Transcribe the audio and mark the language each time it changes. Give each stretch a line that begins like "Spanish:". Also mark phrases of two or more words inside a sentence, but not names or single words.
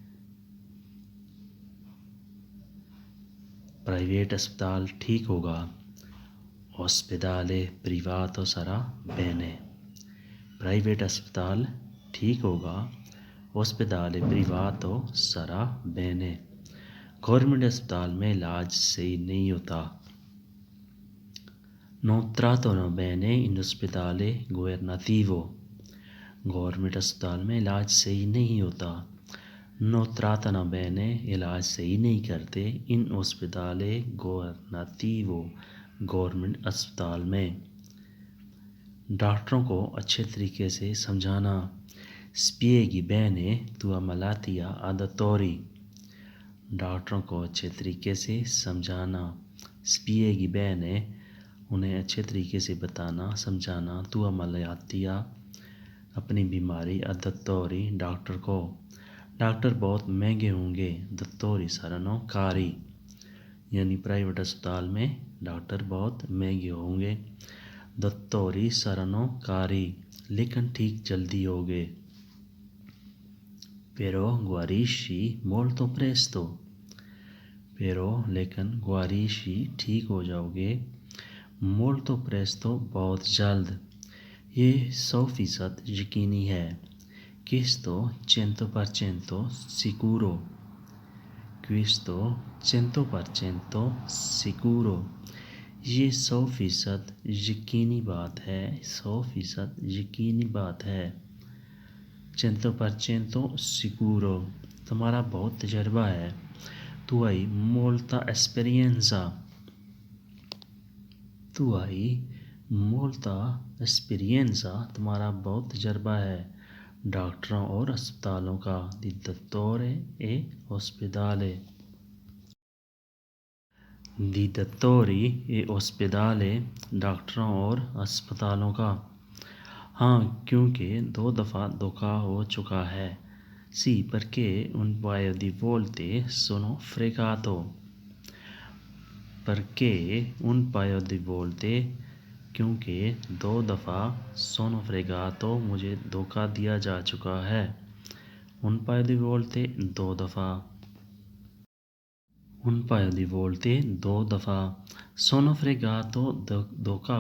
Urdu: پرائیویٹ اسپتال ٹھیک ہوگا،
Italian: ospedale privato sarà bene
Urdu: پرائیویٹ اسپتال ٹھیک ہوگا،
Italian: ospedale privato sarà bene
Urdu: گورنمنٹ اسپتال میں علاج صحیح نہیں ہوتا،
Italian: non trattano bene in ospedale governativo
Urdu: گورنمنٹ اسپتال میں علاج صحیح نہیں ہوتا،
Italian: no trattano bene
Urdu: علاج صحیح نہیں کرتے
Italian: in ospedale governativo
Urdu: گورنمنٹ اسپتال میں۔ ڈاکٹروں کو اچھے طریقے سے سمجھانا،
Italian: spieghi bene tua malattia ai dottori
Urdu: ڈاکٹروں کو اچھے طریقے سے سمجھانا،
Italian: spieghi bene
Urdu: انہیں اچھے طریقے سے بتانا سمجھانا،
Italian: tua malattia
Urdu: اپنی بیماری
Italian: ai dottori
Urdu: ڈاکٹر کو۔ ڈاکٹر بہت مہنگے ہوں گے،
Italian: dottori saranno cari
Urdu: یعنی پرائیویٹ اسپتال میں ڈاکٹر بہت مہنگے ہوں گے،
Italian: dottori saranno cari
Urdu: لیکن ٹھیک جلدی ہوگے،
Italian: però guarisci molto presto però لیکن guarisci
Urdu: ٹھیک ہو جاؤ گے،
Italian: molto presto
Urdu: بہت جلد، یہ 100% یقینی ہے،
Italian: questo 100% sicuro questo 100% sicuro
Urdu: یہ 100% یقینی بات ہے، 100% یقینی بات ہے،
Italian: 100% sicuro
Urdu: تمہارا بہت تجربہ ہے،
Italian: tu hai molta esperienza tu hai molta esperienza
Urdu: تمہارا بہت تجربہ ہے، ڈاکٹروں اور اسپتالوں کا
Italian: di dottore e ospedale di dottori e ospedale
Urdu: ڈاکٹروں اور اسپتالوں کا ہاں کیونکہ 2 دفعہ دھوکا ہو چکا ہے
Italian: sì perché un paio di volte sono fregato perché un paio di volte
Urdu: کیونکہ 2 دفعہ
Italian: sono fregato
Urdu: مجھے دھوکا دیا جا چکا ہے
Italian: un paio di volte
Urdu: 2 دفعہ
Italian: un paio di volte
Urdu: 2 دفعہ
Italian: sono fregato دھوکا